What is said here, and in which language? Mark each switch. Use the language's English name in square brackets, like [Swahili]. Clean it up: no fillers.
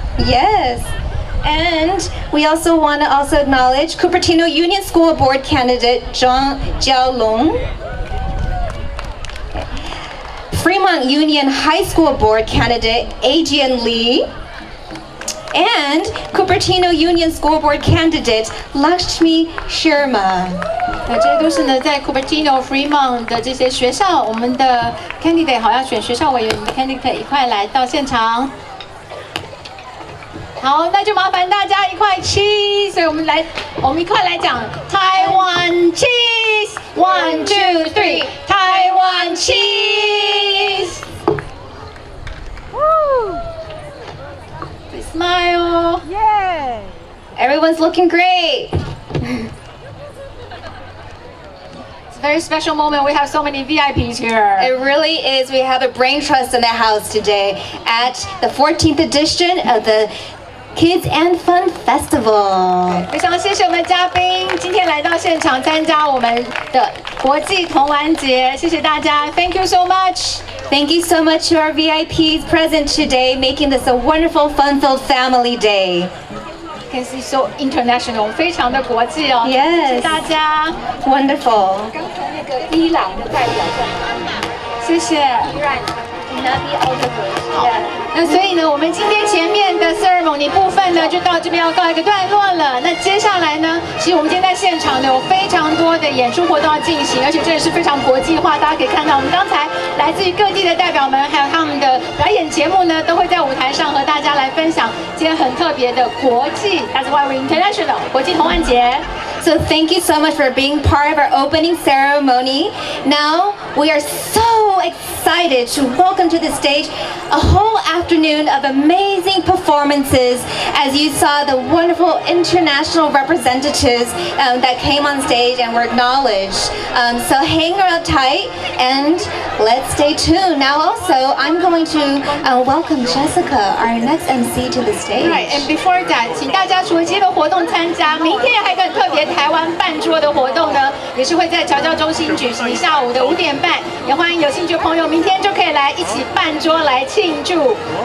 [English] Yes. And we also want to also acknowledge Cupertino Union School Board candidate Zhang Jiaolong, Fremont Union High School Board candidate Adrian Lee, and Cupertino Union School Board candidate Lakshmi Sharma. [Chinese] 这些都是呢，在 Cupertino、Fremont 的这些学校，我们的 candidate 好要选学校委员的 candidate 一块来到现场。好，那就麻烦大家一块cheese，所以我们一块来讲 [English] Taiwan cheese， [Chinese] 1 2 3 Taiwan cheese。 [English] Please smile. Yeah. Everyone's looking great. It's a very special moment. We have so many VIPs here. It really is. We have a brain trust in the house today at the 14th edition of the Kids and Fun Festival. [Chinese] 非常谢谢我们的嘉宾今天来到现场参加我们的国际童玩节，谢谢大家 ， [English] Thank you so much. Thank you so much to our VIPs present today, making this a wonderful, fun-filled family day. Can see so international， [Chinese] 非常的国际哦。 [English] Yes. [Chinese] 谢谢大家 [English] Wonderful. [Chinese] 刚才那个伊朗的代表谢谢。好，那所以呢，我们今天前面的 ceremony 部分呢，就到这边要告一个段落了。那接下来呢，其实我们今天在现场呢有非常多的演出活动要进行，而且这也是非常国际化。大家可以看到，我们刚才来自于各地的代表们，还有他们的表演节目呢，都会在舞台上和大家来分享今天很特别的国际 ， [English] That's why we're international [Chinese] 国际童玩节。 [English] So thank you so much for being part of our opening ceremony. Now we are so excited to welcome to the stage a whole afternoon of amazing performances as you saw the wonderful international representatives that came on stage and were acknowledged. So hang around tight and let's stay tuned. Now also I'm going to welcome Jessica, our next MC, to the stage. Right, and before that, [Chinese] 请大家除了今天的活动参加，明天还有一个很特别台湾办桌的活动呢，也是会在侨教中心举行，下午的5点半，也欢迎有兴趣的朋友明天就可以来一起办桌来庆祝。